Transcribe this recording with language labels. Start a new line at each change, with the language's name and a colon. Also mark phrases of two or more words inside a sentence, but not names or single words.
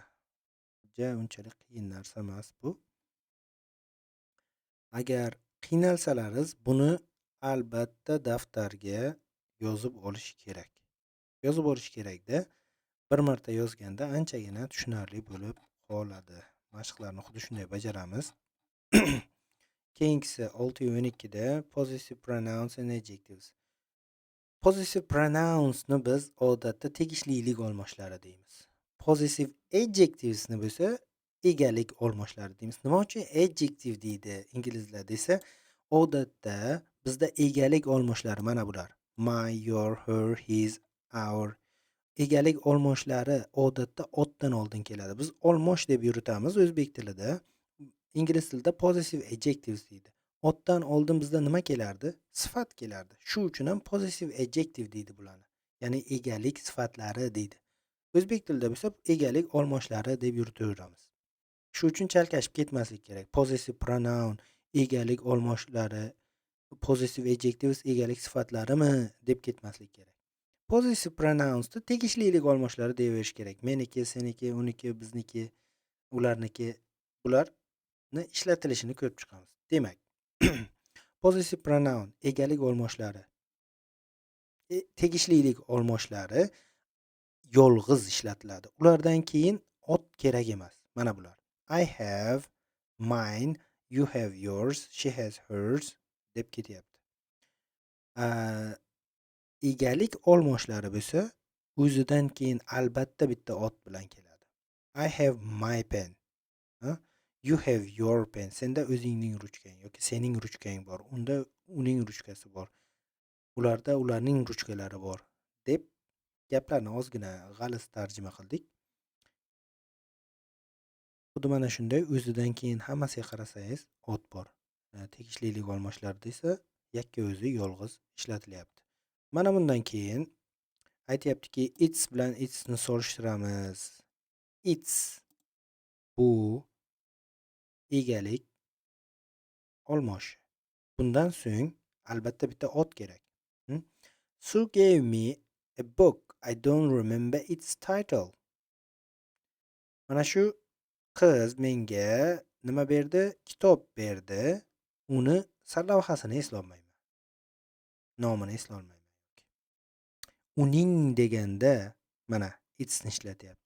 Uzbek: Unchalik qiyin narsa emas bu. Agar qiynalsalaringiz, buni albatta daftarga yozib olish kerak. Yozib olish kerak-da. Bir marta yozganda anchagina tushunarli bo'lib qoladi. Mashqlarni xuddi shunday bajaramiz. Keyingisi 612 da
English: possessive pronouns and adjectives. Possessive pronouns
Uzbek: ni biz odatda tegishlilik olmoshlari deymiz.
English: Possessive adjectives
Uzbek: ni bo'lsa egalik olmoshlari deymiz. Nima uchun adjective deydi inglizlar desa, odatda bizda egalik olmoshlari mana bular.
English: My, your, her, his, our.
Uzbek: Egalik olmoshlari odatda otdan oldin keladi. Biz olmosh deb yuritamiz o'zbek tilida. Ingliz tilida
English: possessive adjectives
Uzbek: deydi. Otdan oldin bizda nima kelardi? Sifat kelardi. Shu uchun ham
English: possessive adjective
Uzbek: deydi bularni. Ya'ni egalik sifatlari deydi. O'zbek tilida bo'lsa egalik olmoshlari deb yuritaveramiz. Shu uchun chalkashib ketmaslik kerak.
English: Possessive pronoun
Uzbek: egalik olmoshlari,
English: possessive adjectives
Uzbek: egalik sifatlarimi deb ketmaslik kerak.
English: Possessive pronounsda
Uzbek: tegishlilik olmoshlari deyverish kerak. Meniki, seniki, uniki, bizniki, ularniki, bularni ishlatilishini ko'rib chiqamiz. Demak,
English: possessive pronoun
Uzbek: egalik olmoshlari, tegishlilik olmoshlari yolg'iz ishlatiladi. Ulardan keyin ot kerak emas. Mana bular.
English: I have mine, you have yours, she has hers
Uzbek: deb ketyapti. Egalik olmoshlari bo'lsa, o'zidan keyin albatta bitta ot bilan keladi.
English: I have my pen. You have your pen.
Uzbek: Senda o'zingning ruchkang yoki sening ruchkang bor. Unda uning ruchkasi bor. Ularda ularning ruchkalari bor deb gaplarni ozgina g'aliz tarjima qildik. Xuddi mana shunday o'zidan keyin hammasiga qarasangiz ot bor. Tegishlilik olmoshlari desa, yakka o'zi yolg'iz ishlatilyapti. Mana bundan keyin aytayaptiki, its bilan its ni solishtiramiz. Its bu egalik olmoshi. Bundan so'ng albatta bitta ot kerak.
English: Sue gave me a book. I don't remember its title.
Uzbek: Mana shu qiz menga nima berdi? Kitob berdi. Uni sarlavhasini eslolmayman. Nomini eslolmayman. Uning deganda mana its ni ishlatyapti.